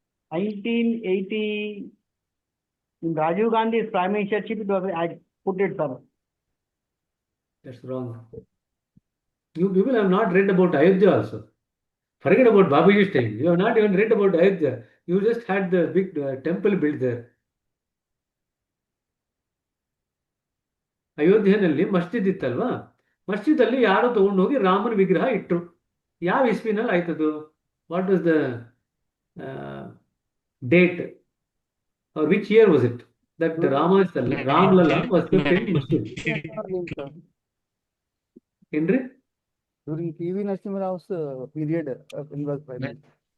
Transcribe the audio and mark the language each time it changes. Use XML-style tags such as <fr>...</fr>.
<en>1980, in Rajiv Gandhi's prime ministership, it was, I put it, sir. That's wrong. You people have not read about Ayodhya also. Forget about Babaji's time. You have not even read about Ayodhya. You just had the big temple built there.</en> <kn>ಅಯೋಧ್ಯೆನಲ್ಲಿ ಮಸ್ಜಿದ್ ಇತ್ತಲ್ವಾ, ಮಸ್ಜಿದ್ ಅಲ್ಲಿ ಯಾರೋ ತಗೊಂಡೋಗಿ ರಾಮನ ವಿಗ್ರಹ ಇಟ್ಟರು. ಯಾವ ಇಸ್ವಿನಲ್ಲಿ ಆಯ್ತದು?</kn> <en>What was the date or which year was it that Ram Lalla was kept in masjid?</en> <kn>ಏನ್ರಿ?</kn> <en>During PV Narasimha Rao's period, he was prime minister.</en>